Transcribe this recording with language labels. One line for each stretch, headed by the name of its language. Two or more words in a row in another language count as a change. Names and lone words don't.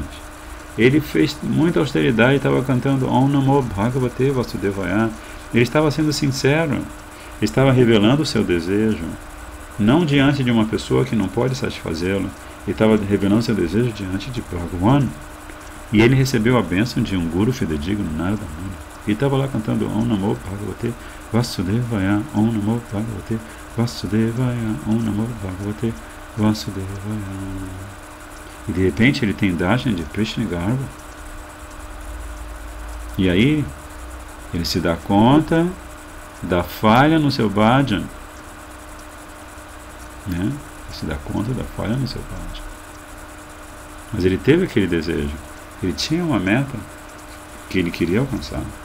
Portuguese: Ele fez muita austeridade e estava cantando
Sanskrit: Om Namo Bhagavate Vasudevaya.
Portuguese: Ele estava sendo sincero, ele estava revelando o seu desejo, não diante de uma pessoa que não pode satisfazê-lo, ele estava revelando seu desejo diante de Bhagavan. E ele recebeu a bênção de um guru fidedigno, Narada Muni. Ele estava lá cantando
Sanskrit: Om Namo Bhagavate Vasudevaya, Om Namo Bhagavate Vasudevaya, Om Namo Bhagavate Vasudevaya.
Portuguese: E de repente ele tem darshan de Krishna Garba. E aí ele se dá conta da falha no seu bhajan. Ele se dá conta da falha no seu bhajan. Mas ele teve aquele desejo. Ele tinha uma meta que ele queria alcançar.